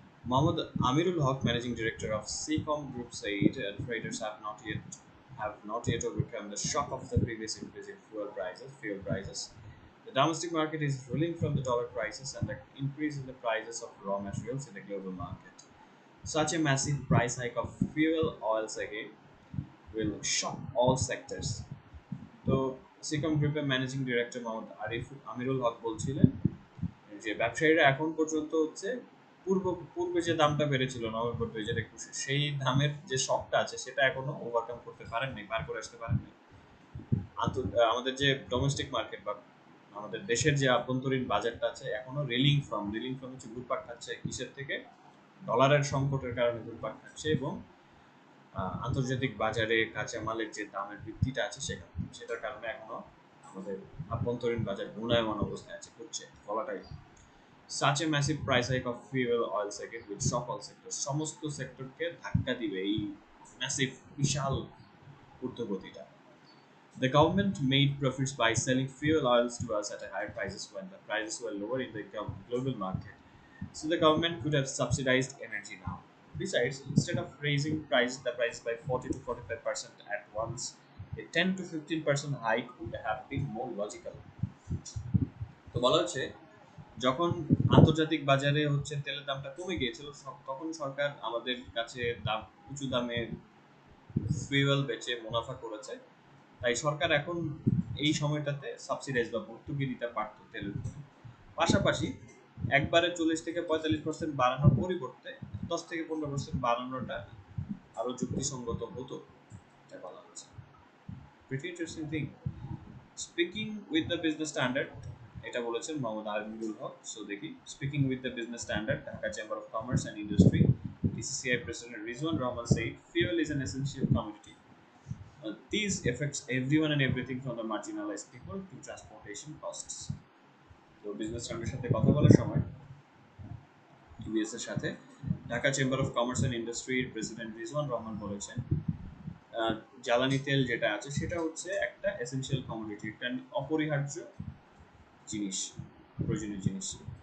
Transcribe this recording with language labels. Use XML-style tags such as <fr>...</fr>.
<en>Mohammad Amirul Haq, managing director of Seacom Group, said traders have not yet overcome the shock of the previous increase in fuel prices. The domestic market is reeling from the dollar crisis and the increase in the prices of raw materials in the global market. Such a massive price hike of fuel oils again will shock all sectors.</en> <bn>তো সিকম গ্রুপের managing director Mohammad আমিরুল হক বলছিলেন যে ব্যবসায়ীরা এখন পর্যন্ত হচ্ছে পূর্ব পূর্বে যে দামটা বেড়েছিল নভেম্বর 2021, সেই দামের যে শকটা আছে সেটা এখনো ওভারকাম করতে পারেননি, পার করে আসতে পারেননি। আমাদের যে ডোমেস্টিক মার্কেট বা আমাদের দেশের যে আভ্যন্তরীণ বাজারটা আছে এখনো</bn> <en>reeling from</en> <bn>হচ্ছে ঘুরপাক খাচ্ছে কিসের থেকে? ডলারের সংকটের কারণে ঘুরপাক খাচ্ছে, এবং আন্তর্জাতিক বাজারে কাঁচামালের যে দামের বৃদ্ধিটা আছে সেটার কারণে এখনো আমাদের আভ্যন্তরীণ বাজার ঘূর্ণায়মান অবস্থায় আছে, ঘুরছে, বলাটাই।</bn> <en>Such a massive price hike of fuel oil sector with shock all sectors,</en> <bn>সমস্ত সেক্টরকে ধাক্কা দিবে এই massive Vishal ঊর্ধ্বগতিটা।</bn> <en>The government made profits by selling fuel oils to us at a higher prices when the prices were lower in the global market. So the government could have subsidized energy now. Besides, instead of raising the price by 40 to 45% at once, a 10 to 15% hike would have been more logical.</en> <bn>তো বলা হচ্ছে যখন আন্তর্জাতিক বাজারে হচ্ছে তেলের দামটা কমে গিয়েছিল তখন সরকার আমাদের কাছে উঁচু দামে ফুয়েল বেচে মুনাফা করেছে। তাই সরকার এখন এই সময়টাতে সাবসিডাইজ বা ভর্তুকি দিতে পারতো তেলের উপর। পাশাপাশি একবারে 40 থেকে 45% বাড়ানোর পরিবর্তে 10 থেকে 15% বাড়ানোটা আরো যুক্তিসঙ্গত হতো, এটা বলা হচ্ছে।</bn> <en>Pretty interesting thing. Speaking with the Business Standard,</en> <bn>এটা বলেছেন</bn> <en>Mohammad Aminul Haque. So দেখি, speaking with the Business Standard, Dhaka Chamber of Commerce and Industry, DCCI President Rizwan Rahman said, fuel is an essential commodity. These affects everyone and everything from the marginalized people to transportation costs.</en> <bn>তো business স্ট্যান্ডার্ডের সাথে কথা বলার সময় EBS এর সাথে Dhaka chamber of commerce and ইন্ডাস্ট্রির president Rizwan Rahman বলেছেন, আহ, জ্বালানি তেল যেটা আছে সেটা হচ্ছে একটা এসেনশিয়াল কমোডিটি, একটা অপরিহার্য জিনিস, প্রয়োজনীয় জিনিস।</bn>